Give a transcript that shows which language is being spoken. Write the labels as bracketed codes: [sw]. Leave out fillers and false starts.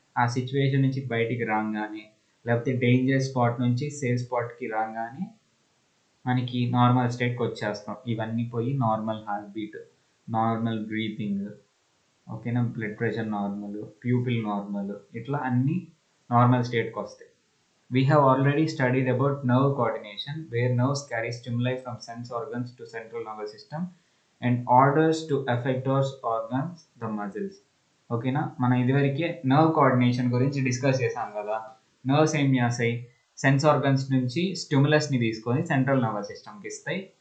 [te] ఆ సిచ్యువేషన్ నుంచి బయటికి రాగానే, లేకపోతే డేంజర్ స్పాట్ నుంచి సేఫ్ స్పాట్కి రాగానే మనకి నార్మల్ స్టేట్కి వచ్చేస్తాం. ఇవన్నీ పోయి normal heart beat, normal breathing, ఓకేనా, blood pressure normal, pupil normal, ఇట్లా అన్నీ నార్మల్ స్టేట్కి వస్తాయి. [en] We have already studied about nerve coordination, where nerves carry stimuli from sense organs to central nervous system and orders to effectors organs, the muscles. [te] ఓకేనా? మనం ఇదివరకే nerve coordination గురించి discuss చేసాం కదా. నర్వ్స్ ఏం చేస్తాయి? సెన్స్ ఆర్గన్స్ నుంచి స్టిమ్యులస్ని తీసుకొని సెంట్రల్ నర్వస్ సిస్టమ్కి ఇస్తాయి.